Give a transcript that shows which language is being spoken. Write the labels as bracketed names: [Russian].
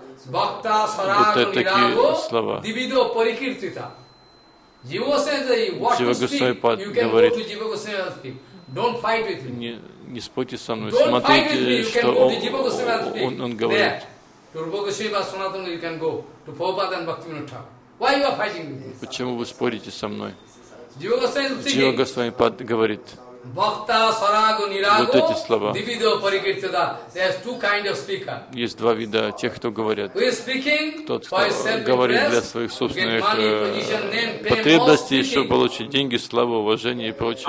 [Russian] Бхакта, сарага, такие слова. Дивидо парикиртита. Джива Госвами Пад говорит. [English] You can go to Jiva Goswami Pad. Don't fight with him. [Russian] Не спорьте со мной. Смотрите, что он говорит. [English] Turbo Goswami Pad, Sanatana, you can go to Prabhupada and Bhakti Vinod Thakur. Why you are fighting with him? [Russian] Почему вы спорите со мной? Джива Госвами Пад говорит. Бхакта, сарага, нирага. Вот эти слова. [Sanskrit] Дивидо парикиртита. [English] There's two kinds of speaker. [Russian] Есть два вида тех, кто говорят. [English] Who is speaking? [Russian] Тот, кто говорит для своих собственных потребностей, чтобы получить деньги, славу, уважение и прочее.